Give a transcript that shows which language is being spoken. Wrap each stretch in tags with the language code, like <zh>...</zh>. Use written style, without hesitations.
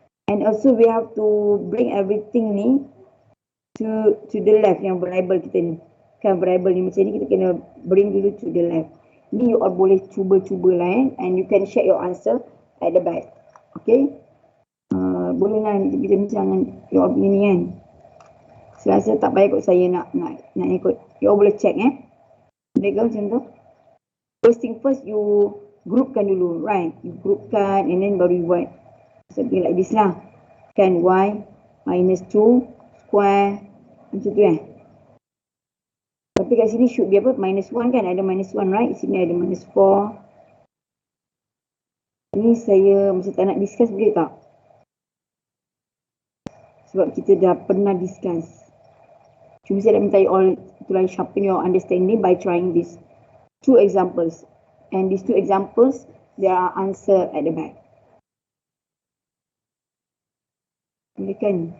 <en>And also we have to bring everything ni to the left,</en> <ms>yang variable kita ni. Kan variable ni macam ni kita kena bring dulu to the left.</ms> <en>Ni you all</en> <ms>boleh cuba-cuba lah</ms> <en>and you can share your answer at the back.</en> <ms>Okay? Boleh lah kita bincang dengan you all ni kan. Saya rasa tak payah kot saya nak ikut. You all boleh check boleh ke macam tu?</ms> <en>First thing first, you groupkan dulu, right? You groupkan and then baru you buat something like this lah.</en> <ms>Kan y minus 2 square macam tu Tapi kat sini should be apa? Minus 1 kan? Ada minus 1, right? Sini ada minus 4. Ini saya macam tak nak discuss, boleh tak? Sebab kita dah pernah discuss. Cuma saya nak minta</ms> <en>you all to sharpen your understanding by trying these 2 examples. And these 2 examples, there are answer at the back.</en> <ms>Boleh kan?</ms>